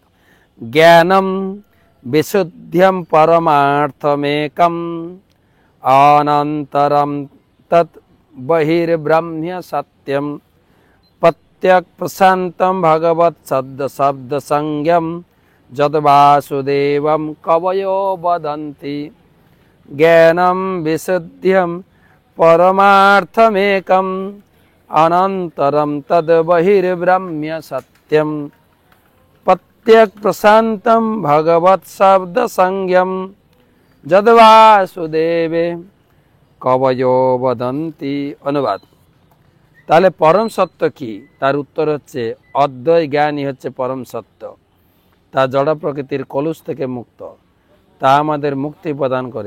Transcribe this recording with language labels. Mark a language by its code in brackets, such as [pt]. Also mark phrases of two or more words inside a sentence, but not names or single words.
[sa] জ্ঞানম বিশুদ্ধ্যম পরমার্থমেকম অনন্তরম তৎ বহির্ব্রহ্ম সত্যম প্রত্যক প্রশান্তম ভগবৎ শব্দ সংজ্ঞম যদ বাসুদেবম কবয়ো বদন্তি। জ্ঞানম বিশুদ্ধ্যম পরমার্থমেকম অনন্তরম তদ বহির্ব্রহ্ম সত্যম प्रत्यक प्रशांतम भगवत शब्द संज्ञम যদ্বাসুদেবে কবয়ো বদন্তি। অনুবাদ। [bn] তাহলে পরম সত্য কি? তার উত্তর হচ্ছে অদ্বয় জ্ঞানই হচ্ছে পরম সত্য। তা জড় প্রকৃতির কলুষ থেকে মুক্ত, তা আমাদের মুক্তি প্রদান করে।